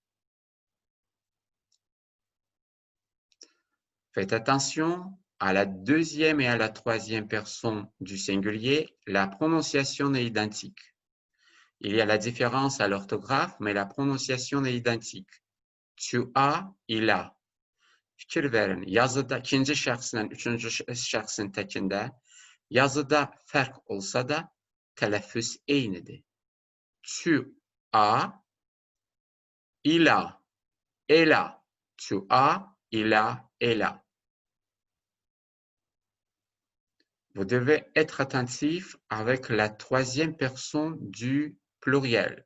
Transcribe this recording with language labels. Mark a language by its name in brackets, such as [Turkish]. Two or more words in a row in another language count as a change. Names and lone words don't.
[French] Faites attention à la deuxième et à la troisième personne du singulier, la prononciation est identique. Il y a la différence à l'orthographe, mais la prononciation est identique. Tu as, il a. [Azerbaijani] Fikir verin, yazıda ikinci şəxslə üçüncü şəxsin təkində yazıda fərq olsa da tələffüz eynidir. [French] Tu as, il a, elle a. Tu as, il a, elle a. Vous devez être attentif avec la troisième personne du pluriel.